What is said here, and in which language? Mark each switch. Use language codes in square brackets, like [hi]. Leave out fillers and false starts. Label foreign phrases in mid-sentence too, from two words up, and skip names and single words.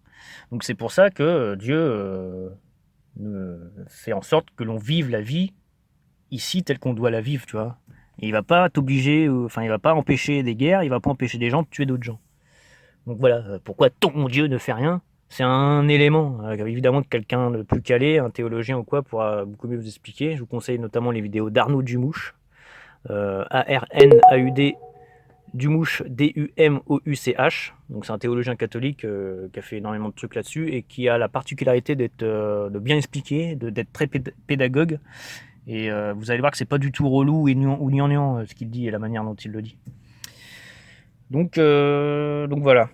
[fr] Donc c'est pour ça que Dieu fait en sorte que l'on vive la vie ici telle qu'on doit la vivre, tu vois. Et il va pas t'obliger, enfin il va pas empêcher des guerres, il va pas empêcher des gens de tuer d'autres gens. Donc voilà, pourquoi ton Dieu ne fait rien? C'est un élément. Évidemment que quelqu'un de plus calé, un théologien ou quoi, pourra beaucoup mieux vous expliquer. Je vous conseille notamment les vidéos d'Arnaud Dumouche, A-R-N-A-U-D, Dumouche, D-U-M-O-U-C-H. Donc c'est un théologien catholique qui a fait énormément de trucs là-dessus et qui a la particularité de bien expliquer, d'être très pédagogue. Et vous allez voir que c'est pas du tout relou ou gnangnan ce qu'il dit et la manière dont il le dit. Donc voilà.